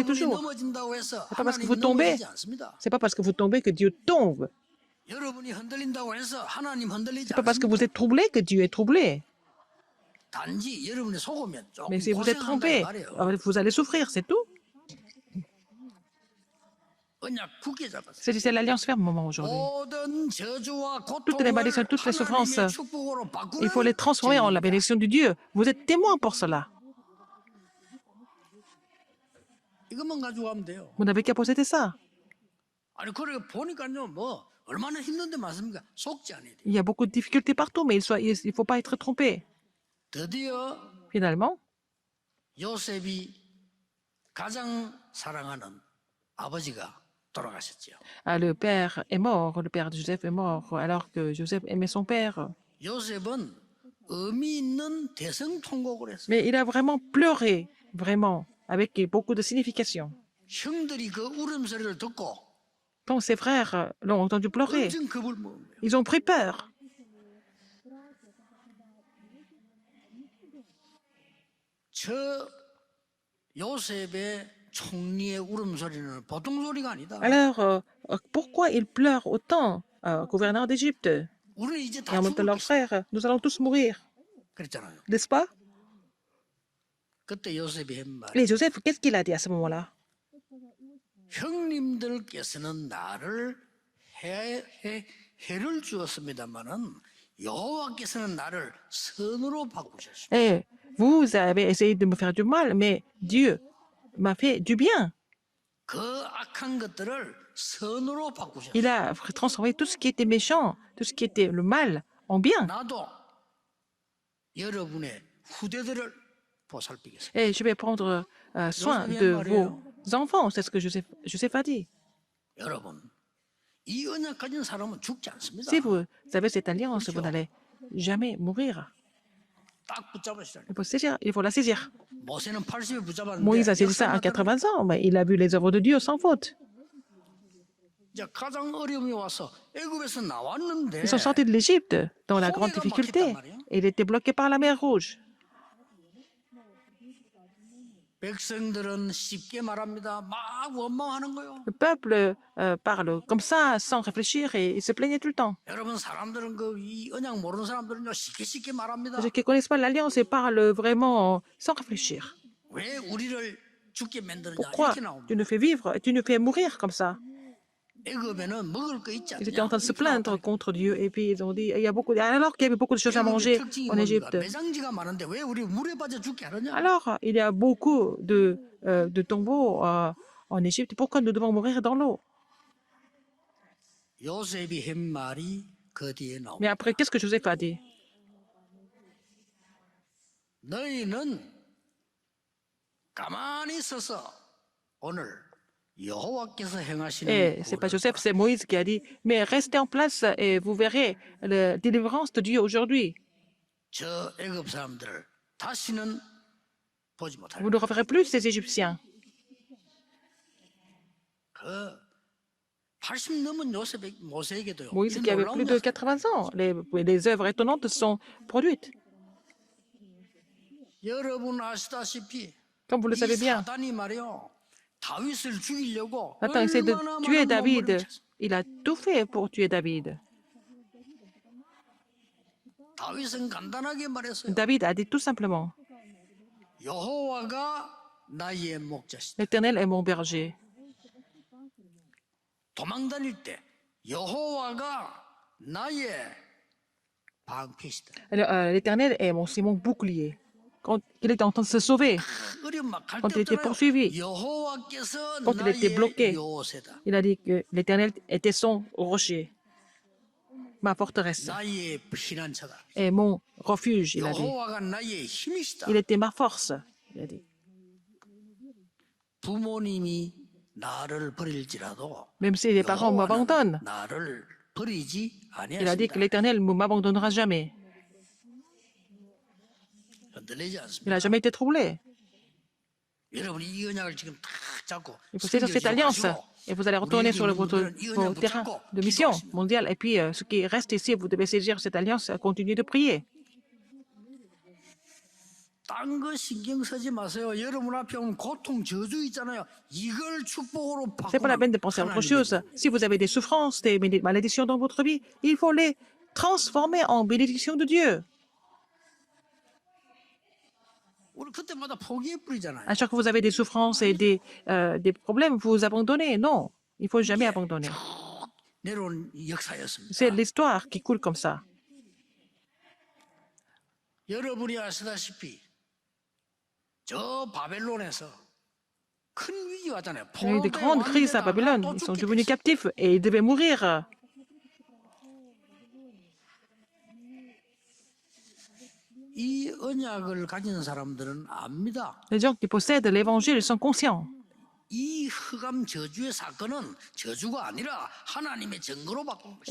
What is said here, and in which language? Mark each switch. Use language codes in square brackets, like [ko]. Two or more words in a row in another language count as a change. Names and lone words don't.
[ko] 여러분이 [fr] toujours. [ko] 넘어진다고 해서 [fr] C'est pas parce que [ko] 하나님이 [fr] vous tombez, [ko] 넘어지지 않습니다. [fr] c'est pas parce que vous tombez que Dieu tombe. [ko] 여러분이 흔들린다고 해서 하나님 흔들리지 [fr] C'est pas parce que [ko] 않습니다. [fr] vous êtes troublé que Dieu est troublé. [ko] 단지 여러분이 속으면 조금 [fr] Mais si vous êtes [ko] 고생한다 이 [fr] trompé, [ko] 말이에요. [fr] vous allez souffrir, c'est tout. [ko] 언약 굳게 잡았어요. [fr] C'est l'alliance ferme au moment aujourd'hui. [ko] 모든 저주와 [fr] Toutes les [ko] 고통을 [fr] malédictions, toutes les souffrances, [ko] 하나님의 축복으로 바꾸는 [fr] il faut les transformer en la [ko] 죄입니다. [fr] bénédiction de Dieu. Vous êtes témoin pour cela. [ko] 이것만 가지고 가면 돼요. [fr] Vous n'avez qu'à posséder ça. [ko] 아니 그래 보니까요 뭐 얼마나 힘든데 맞습니까? 속지 않아야 돼요. [fr] Il y a beaucoup de difficultés partout, mais il faut pas être trompé. [ko] 드디어 [fr] Finalement, [ko] 요셉이 가장 사랑하는 아버지가 돌아가셨죠. [fr] le père est mort, le père de Joseph est mort, alors que Joseph aimait son père. [ko] 요셉은 의미 있는 대성 통곡을 했어요. [fr] Mais il a vraiment pleuré, vraiment, avec beaucoup de signification. [ko] 형들이 그 울음소리를 듣고 [fr] Quand ses frères l'ont entendu pleurer, [ko] 엄청 겁을 먹은 거예요. [fr] ils ont pris peur. [ko] 저 요셉의 총리의 울음소리는 보통 소리가 아니다. [fr] Alors, pourquoi ils pleurent autant, gouverneur d'Égypte? [ko] 우리는 이제 [fr] Et [ko] 다 [fr] en même temps, leurs [ko] 죽었겠어. [fr] frères, nous allons tous mourir, [ko] 그랬잖아요. [fr] n'est-ce pas? [ko] 그때 요셉이 한 말. [fr] Et Joseph, qu'est-ce qu'il a dit à ce moment-là? [ko] 형님들께서는 나를 해를 주었습니다마는 여호와께서는 나를 선으로 바꾸셨습니다. [fr] Eh, vous avez essayé de me faire du mal, mais Dieu m'a fait du bien. [ko] 그 악한 것들을 선으로 바꾸셨습니다. [fr] Il a transformé tout ce qui était méchant, tout ce qui était le mal, en bien. [ko] 나도 여러분의 후대들을 보살피겠습니다. [fr] Et je vais prendre soin de vos enfants, c'est ce que Joseph a dit. [ko] 여러분, 이 언약 가진 사람은 죽지 않습니다. [fr] Si vous avez cette alliance, vous n'allez jamais mourir. [ko] 딱 붙잡으시라. [fr] Il faut la saisir. [ko] 모세는 80에 붙잡았는데 [fr] Moïse a saisi ça à 80 ans, mais il a vu les œuvres de Dieu sans faute. [ko] 이제 가장 어려움이 와서 애굽에서 나왔는데 [fr] Ils sont sortis de l'Égypte dans la grande difficulté. Et il était bloqué par la mer Rouge. [ko] 백성들은 쉽게 말합니다. 막 원망하는 거요. [fr] Le peuple parle comme ça, sans réfléchir, et il se plaignait tout le temps. [ko] 여러분 사람들은 이 언약 모르는 사람들은요 쉽게 말합니다. [fr] Ceux qui ne connaissent pas l'Alliance, ils parlent vraiment sans réfléchir. [ko] 왜 우리를 죽게 만드느냐 [fr] Pourquoi [ko] 이렇게 나옵니다. [fr] tu nous fais vivre et tu nous fais mourir comme ça? [ko] 애굽에는 먹을 거 있지 [fr] Ils étaient en [ko] 않냐? [fr] train de se [ko] 이렇게 [fr] plaindre [ko] 나왔다니까. [fr] contre Dieu, et puis ils ont dit, il y a beaucoup, alors qu'il y avait beaucoup de choses à [ko] 애굽의 [fr] manger [ko] 특징이 [fr] en [ko] 뭡니까? [fr] Égypte. [ko] 매장지가 많은데 왜 우리 물에 빠져 죽게 하느냐? [fr] Alors, il y a beaucoup de tombeaux en Égypte. Pourquoi nous devons mourir dans l'eau? [ko] 요셉이 한 말이 그 뒤에 나옵니다. [fr] Mais après, qu'est-ce que Joseph a dit? [ko] 너희는 가만히 서서 오늘 여호와께서 행하시는 [fr] Et c'est pas Joseph, c'est Moïse qui a dit, mais restez en place et vous verrez la délivrance de Dieu aujourd'hui. [ko] 저 애굽 사람들을 다시는 보지 못할 [fr] Vous ne reverrez plus ces Égyptiens. [ko] 그 80 넘은 모세에게도요. [fr] Moïse [ko] 이 [fr] qui avait [ko] 놀라운 [fr] plus de [ko] 역사. [fr] 80 ans. Les œuvres étonnantes sont produites. [ko] 여러분 아시다시피 [fr] Comme vous le [ko] 이 [fr] savez bien, [ko] 사단이 말이요 다윗을 죽이려고 [fr] Satan essaie de [ko] 얼마나 [fr] tuer [ko] 많은 [fr] David. [ko] 몸부림을 쳤어요. [fr] Il a tout fait pour tuer David. [ko] 다윗은 간단하게 말했어요. [fr] David a dit tout simplement, [ko] 여호와가 나의 목자시다. [fr] l'Éternel est mon berger. [ko] 도망 다닐 때 여호와가 나의 방패시다. [fr] Alors, l'Éternel est c'est mon bouclier. Quand il était en train de se sauver, [ko] 어려움 막갈 [fr] quand [ko] 때 [fr] il était [ko] 없잖아요. [fr] poursuivi, [ko] 여호와께서 [fr] quand il était [ko] 나의 [fr] bloqué, [ko] 요새다. [fr] il a dit que l'Éternel était son rocher, ma forteresse, [ko] 나의 피난처다. [fr] et mon refuge, il a dit. [ko] 여호와가 나의 힘이시다. [fr] Il était ma force, il a dit. [ko] 부모님이 나를 버릴지라도 [fr] Même si les parents m'abandonnent, [ko] 나를 버리지 [fr] il a dit [ko] 아니하신다. [fr] que l'Éternel ne m'abandonnera jamais. [ko] 흔들리지 [fr] Il [ko] 않습니다. [fr] n'a jamais été troublé. [ko] 여러분이 이 언약을 지금 탁 잡고 [fr] Il faut saisir cette alliance et vous allez retourner sur vos terrains de mission mondiale. Et puis, ce qui reste ici, vous devez saisir cette alliance et continuer de prier. [ko] 딴 거 신경 쓰지 마세요. 여러분 앞에 오면 고통, 저주 있잖아요. 이걸 축복으로 [fr] C'est pas la peine de [ko] 바꾸면 [fr] penser à autre [ko] 하나님의 [fr] chose. Si vous avez des souffrances, des malédictions dans votre vie, il faut les transformer en bénédictions de Dieu. [ko] 우리 그때마다 포기해 버리잖아요. [fr] À chaque fois que vous avez des souffrances et des problèmes, vous vous abandonnez. Non, il ne faut jamais abandonner. [ko] 내려온 역사였습니다. [fr] C'est l'histoire qui coule comme ça. [ko] 여러분이 아시다시피 저 바벨론에서 큰 위기 왔잖아요. [fr] Il y a eu de grandes crises à Babylone. Ils sont devenus captifs et ils devaient mourir. [ko] 이 언약을 가진 사람들은 압니다. [fr] Les gens qui possèdent l'évangile sont conscients. [ko] 이 흑암 저주의 사건은 저주가 아니라 하나님의 증거로 바꾼 것입니다.